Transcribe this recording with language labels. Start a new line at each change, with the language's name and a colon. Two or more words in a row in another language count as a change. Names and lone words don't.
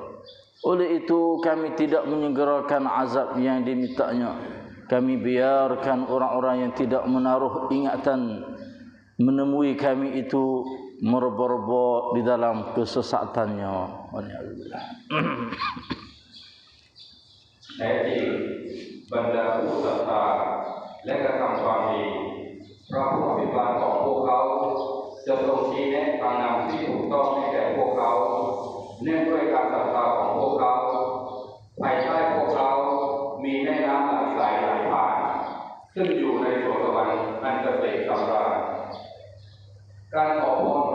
Malay: Oleh itu kami tidak menyegerakan azab yang dimintanya. Kami biarkan orang-orang yang tidak menaruh ingatan menemui kami itu merebak di dalam kesesatannya. Waliyahulillah.
Thai: บรรดาผู้ศรัทธาและกระทำความดีพระผู้อภิบาลของพวกเขาจะทรงชี้แนะทางนำที่ถูกต้องให้แก่พวกเขาเนื่องด้วยการศรัทธาของพวก เขาภายใต้พวกเขามีแม่น้ำหลากหลายไหลผ่านซึ่งอยู่ในสวนสวรรค์อันเกษมสำราญการขอพร